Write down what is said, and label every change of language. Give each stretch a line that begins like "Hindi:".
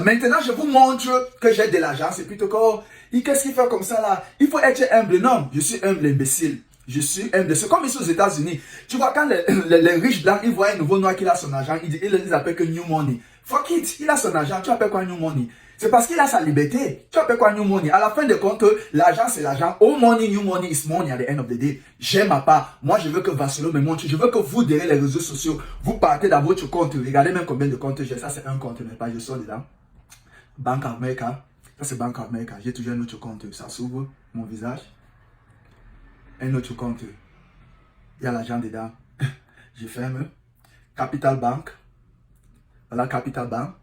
French: Maintenant, je vous montre que j'ai de l'argent. C'est plutôt que, qu'est-ce qu'il fait comme ça là? Il faut être humble. Non, je suis humble, imbécile. Je suis humble. C'est comme ici aux États-Unis. Tu vois, quand les riches blancs, ils voient un nouveau noir qui a son argent, ils les appellent que New Money.
English: Fuck it,
French: il a son argent, tu appelles quoi New Money? C'est parce qu'il a sa liberté. Tu appelles quoi New Money? À la fin de compte, l'argent c'est l'argent.
English: All money, New Money is money at the end of the day.
French: J'aime ma part. Moi, je veux que Vassilo me montre. Je veux que vous, derrière les réseaux sociaux, vous partez dans votre compte. Regardez même combien de comptes j'ai. Ça, c'est un compte, mais pas je sors dedans. Bank of America. Ça, c'est Bank of America. J'ai toujours un autre compte. Ça s'ouvre. mon visage. Un autre compte, il y a l'argent dedans. Je ferme. Capital Bank. Voilà, Capital Bank.